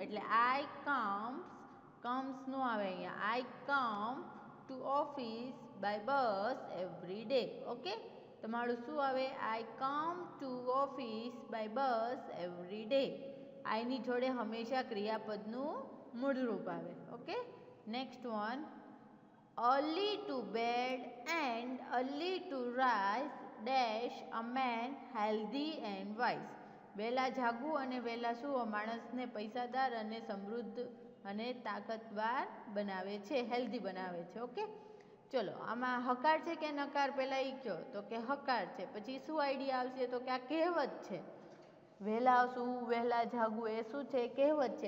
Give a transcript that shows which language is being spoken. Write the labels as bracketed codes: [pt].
[gu] એટલે [en] I comes [gu] નો આવે અહીંયા. [en] I come to office by bus every day. Okay, [gu] તમારું શું આવે? [en] I come to office by bus every day. [gu] આઈની જોડે હંમેશા ક્રિયાપદનું મૂળ રૂપ આવે. [en] Okay, next one. early to bed and early to rise dash a man healthy and wise. [gu] વહેલા જાગવું અને વહેલા સૂવું માણસને પૈસાદાર અને સમૃદ્ધ અને તાકાતવાર બનાવે છે, હેલ્ધી બનાવે છે. ઓકે, ચલો આમાં હકાર છે કે નકાર? પહેલાં એ કહો. તો કે હકાર છે. પછી શું આઈડિયા આવશે? તો કે આ કહેવત છે. વહેલા સૂવું, વહેલા જાગવું એ શું છે? કહેવત છે.